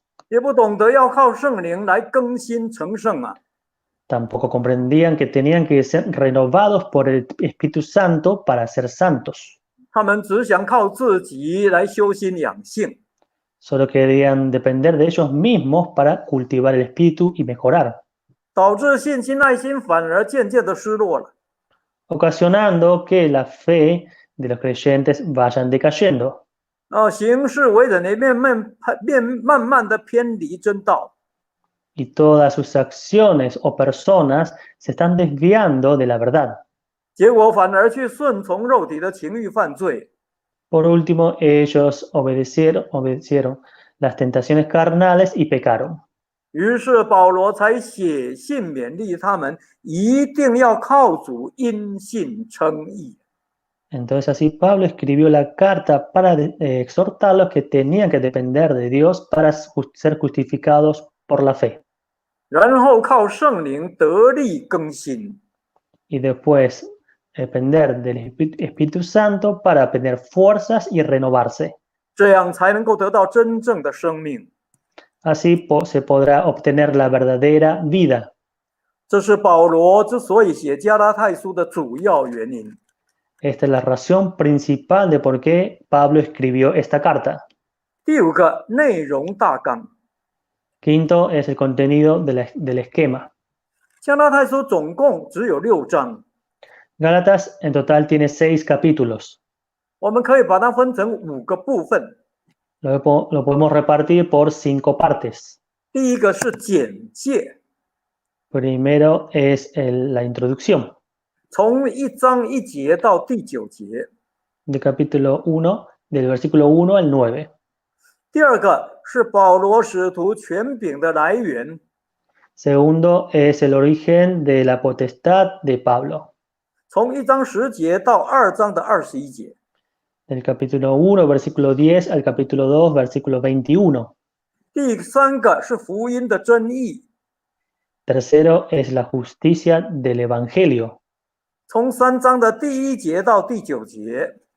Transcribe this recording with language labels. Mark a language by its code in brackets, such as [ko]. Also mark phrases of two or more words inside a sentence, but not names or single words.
[zh] 也不懂得要靠圣灵来更新成圣啊。 [es] Tampoco comprendían que tenían que ser renovados por el Espíritu Santo para ser santos. [zh] 他们只想靠自己来修心养性， [es] Solo querían depender de ellos mismos para cultivar el espíritu y mejorar, [zh] 导致信心爱心反而渐渐的失落了。 [es] ocasionando que la fe de los creyentes vayan decayendo. [zh] 行事为人也慢慢的偏离真道， [es] Y todas sus acciones o personas se están desviando de la verdad. [zh] 结果反而去顺从肉体的情欲犯罪， [es] Por último, ellos obedecieron las tentaciones carnales y pecaron. [zh] 于是保罗才写信勉励他们，一定要靠主因信称义。 [es] Entonces así Pablo escribió la carta para exhortarlos que tenían que depender de Dios para ser justificados por la fe. [zh] 然后靠圣灵得力更新， [es] Y después depender del Espíritu Santo para tener fuerzas y renovarse. [zh] 这样才能够得到真正的生命。 [es] Así se podrá obtener la verdadera vida. [zh] 这是保罗之所以写加拉太书的主要原因。 [es] Esta es la razón principal de por qué Pablo escribió esta carta. [zh] 第五个内容大纲， [es] Quinto es el contenido del esquema. [zh] 加拉太书总共只有6章， [es] Gálatas en total tiene 6 capítulos. [zh] 我们可以把它分成5个部分。 [es] Lo podemos repartir por 5 partes. [zh] 第一个是简介， [es] Primero es la introducción, [zh] 从1章1节到第9节。 [es] del capítulo 1, del versículo 1 al 9. [zh] 第二个是保罗使徒权柄的来源， [es] Segundo es el origen de la potestad de Pablo, [zh] 从1章10节到2章的21节。 [es] del capítulo 1, versículo 10 al capítulo 2, versículo 21. [zh] 第三个是福音的真义， [es] Tercero es la justicia del Evangelio, [zh] 从3章的第1节到第9节，